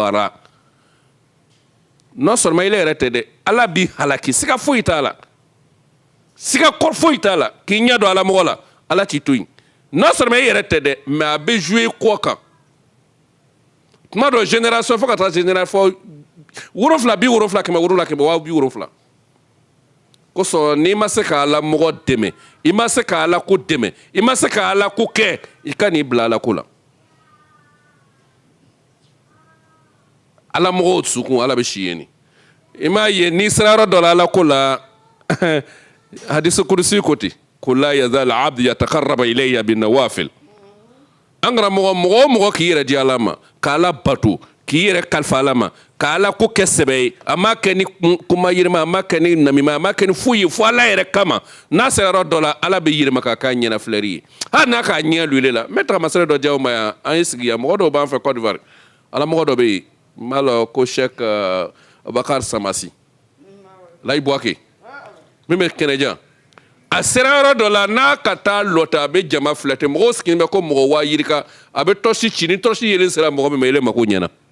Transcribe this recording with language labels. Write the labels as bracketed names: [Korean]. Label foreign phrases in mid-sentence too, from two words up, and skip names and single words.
[Bambara] a la [French] non seulement [Bambara] ile yɛrɛ tɛ dɛ ala b'i halaki siga foyi t'a la siga kɔrɔ foyi t'a la k'i ɲɛ don ala mɔgɔ la ala t'i to yen [French] non seulement [Bambara] i yɛrɛ tɛ dɛ mais a bɛ jouer kɔ kan tuma dɔ génération fo ka taa génération 7 bi 7 kɛmɛ 7 kɛmɛ 70 kosɔn n'i ma se ka ala mɔgɔ dɛmɛ i ma se ka ala ko dɛmɛ i ma se ka ala ko kɛ i ka n'i bila ala ko la ala mɔgɔw dusukun ala bɛ si yen ni i m'a ye n'i sera yɔrɔ dɔ la ala ko la hadisi kurusi ko ten ko la [Arabic] يزال عبدي يتقرب إلي ب النوافل [Bambara] an karamɔgɔ mɔgɔ o mɔgɔ k'i yɛrɛ di ala ma k'ala bato k'i yɛrɛ kalifa ala ma ka ala ko kɛ sɛbɛ ye a ma kɛ ni kuma yirima a ma kɛ ni namima a ma kɛ ni foyi ye fo ala yɛrɛ kama n'a sera yɔrɔ dɔ la ala bɛ yirima k'a k'a ɲɛna filɛri ye hali n'a k'a ɲɛ luile la n bɛ tagamasɛrɛ dɔ diya aw ma yan an ye sigi yan mɔgɔ dɔw b'an fɛ Côte d'Ivoire ala mɔgɔ dɔ bɛ yen n b'a lɔ ko Cheikh Abubakar Samasi Layi Buwake min bɛ kɛnɛjan a sera yɔrɔ dɔ la n'a ka taa lɔta a bɛ jama filɛ ten mɔgɔw sigilen bɛ ko mɔgɔ waa yirika a bɛ tɔsi ci ni tɔsi yelen sera mɔgɔ min ma ele mako ɲɛna